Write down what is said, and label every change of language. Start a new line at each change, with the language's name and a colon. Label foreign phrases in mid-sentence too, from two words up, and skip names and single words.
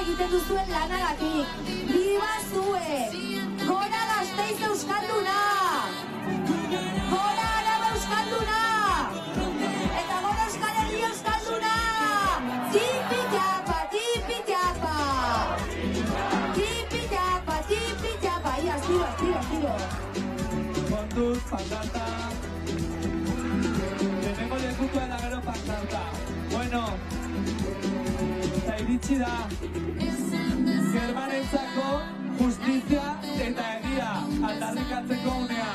Basque: duzuen lanagatik. Biba zue! Gora Gasteiz euskalduna! Gora Araba euskalduna! Eta gora Euskal Herria euskalduna! Tipi-tapa, tipi-tapa! Tipi-tapa, tipi-tapa! Ia, estilo. Kontuz, pankarta. Lehenengo lekukoa da gero pankarta. Bueno, eta iritsi da. Germanentzako justizia eta egia aldarrikatzeko unea.